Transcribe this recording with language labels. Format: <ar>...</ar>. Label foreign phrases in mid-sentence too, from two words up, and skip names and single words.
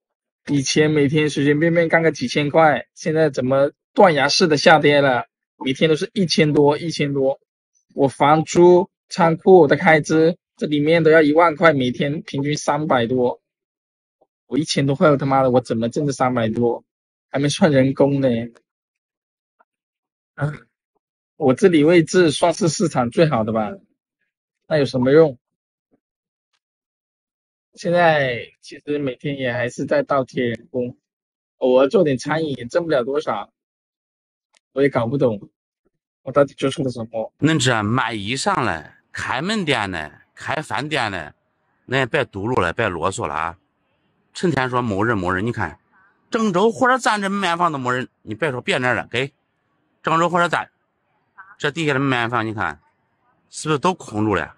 <zh>以前每天隨隨便便幹個幾千塊，現在怎麼斷崖式的下跌了？每天都是1000多。我房租、倉庫的開支，這裡面都要1萬塊，每天平均300多。我1000多塊，我他媽的，我怎麼掙這300多？還沒算人工呢。我這裡位置算是市場最好的吧？那有什麼用？現在其實每天也還是在倒貼人工，偶爾做點餐飲也掙不了多少。我也搞不懂我到底做錯了什麼。恁這賣衣裳嘞，開門店嘞，開飯店嘞，那也別嘟嚕了，別囉嗦了啊！成天說某人，你看鄭州火車站這門面房都沒人，你別說別人了，給鄭州火車站這底下的門面房，你看是不是都空住了？</zh>